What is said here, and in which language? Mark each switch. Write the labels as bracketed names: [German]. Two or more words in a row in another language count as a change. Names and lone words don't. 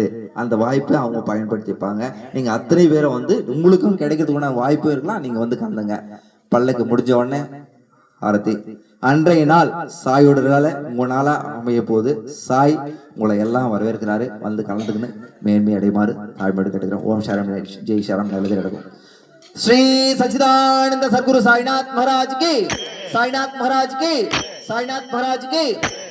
[Tamil] அந்த வாய்ப்பை அவங்க பயன்படுத்திப்பாங்க. நீங்க அத்தனை பேரை வந்து உங்களுக்கும் கிடைக்கிறதுக்கான வாய்ப்பு இருக்கலாம். நீங்க வந்து கலந்துங்க. பல்லக்கு முடிஞ்ச உடனே ஆரத்தி. அன்றைய நாள் சாயோட உங்க நாளா அமைய போது சாய் உங்களை எல்லாம் வரவேற்கிறாரு. வந்து கலந்துக்குன்னு மேன்மை அடைமாறு தாழ்மையோடு கேட்டுக்கிறோம். ஓம் சரம் ஜெய் சரம். நல்லது நடக்கும். [Hindi] श्री सच्चिदानंद सद्गुरु साईनाथ महाराज की, साईनाथ महाराज की, साईनाथ महाराज की।